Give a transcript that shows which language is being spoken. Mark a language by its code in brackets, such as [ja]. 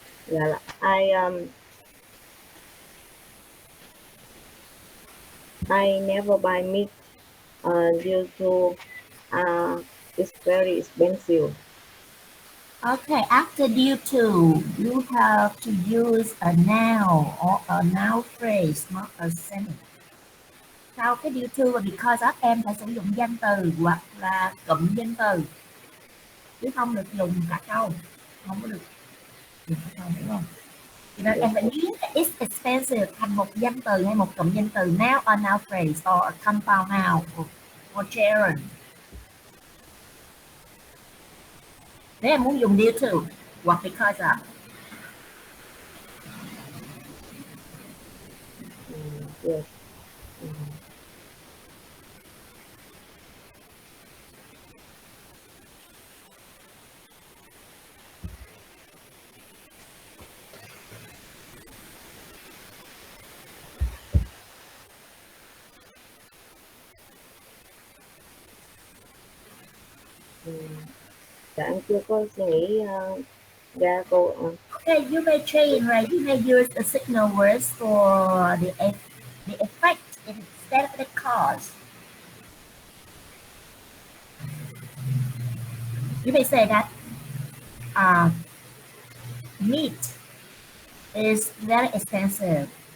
[en] Yeah, I never buy meat due to it's very expensive. Okay, after due to, you have to use a noun or a noun phrase, not a sentence. [vi] Sau cái due to và because of em phải sử dụng danh từ hoặc là cụm danh từ, chứ không được dùng cả câu, không có được dùng cả câu, hiểu không? Cho nên em phải biến cái [en] it's expensive [vi] thành một danh từ hay một cụm danh từ, [en] noun or noun phrase or a compound noun or gerund. [vi] Nếu em muốn dùng due to hoặc because of. [en] Yes. [vi] Dạ em chưa có suy nghĩ ra cô. [en] Okay, you may change, right? You may use the signal words for the effect instead of the cause. You may say that meat is very expensive.